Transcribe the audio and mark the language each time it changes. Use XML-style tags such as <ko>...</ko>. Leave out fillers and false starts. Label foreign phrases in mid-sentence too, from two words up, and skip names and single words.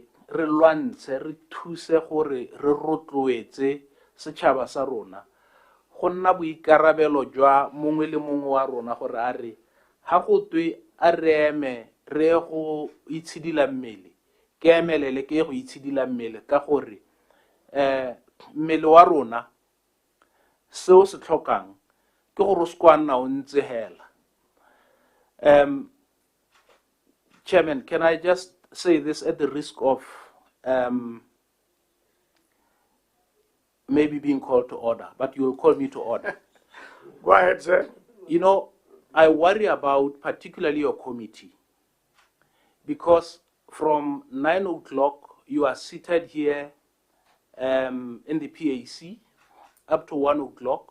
<tn>re lwantshe, re thuse gore re rotloetse setšhaba sa rona go nna boikarabelo jwa mongwe le mongwe wa rona, gore a re ha go twe a re eme re go itshidila mmele ke emelele ke go itshidila mmele, ka gore mmele wa rona seo se tlhokang ke gore o se kwa nna o ntse hela.</tn> <en>Chairman, can I just say this at the risk of maybe being called to order, but you will call me to order. Go ahead, sir. You know, I worry about particularly your committee, because from 9 o'clock you are seated here in the PAC up to 1 o'clock.</en>